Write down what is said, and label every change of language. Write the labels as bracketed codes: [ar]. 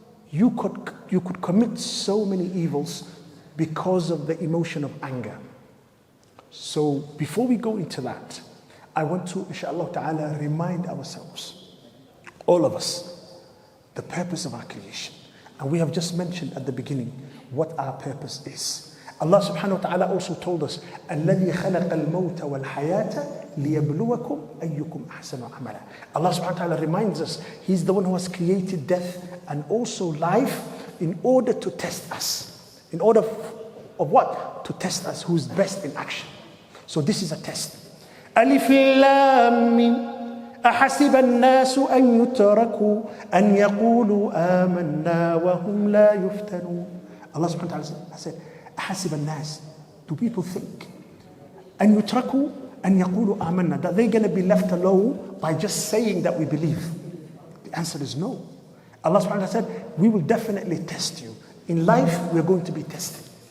[en] You could commit so many evils because of the emotion of anger. So before we go into that, I want to, inshallah ta'ala, remind ourselves, all of us, the purpose of our creation. And we have just mentioned at the beginning what our purpose is. Allah subhanahu wa ta'ala also told us, [ar] الَّذِي خَلَقَ الْمَوْتَ وَالْحَيَاةَ لِيَبْلُوَكُمْ أَيُّكُمْ أَحْسَنُ عَمَلًا. [en] Allah subhanahu wa ta'ala reminds us, He's the one who has created death and also life in order to test us. In order of what? To test us who's best in action. So this is a test. [ar] ألف لام ميم أحسب الناس أن يتركوا أن يقولوا آمنا وهم لا يفتنون. [en] Allah subhanahu wa ta'ala said, [ar] أحسب الناس, [en] do people think [ar] أن يتركوا أن يقولوا آمنا, [en] that they're going to be left alone by just saying that we believe? The answer is no. Allah subhanahu wa ta'ala said, we will definitely test you. In life, we're going to be tested.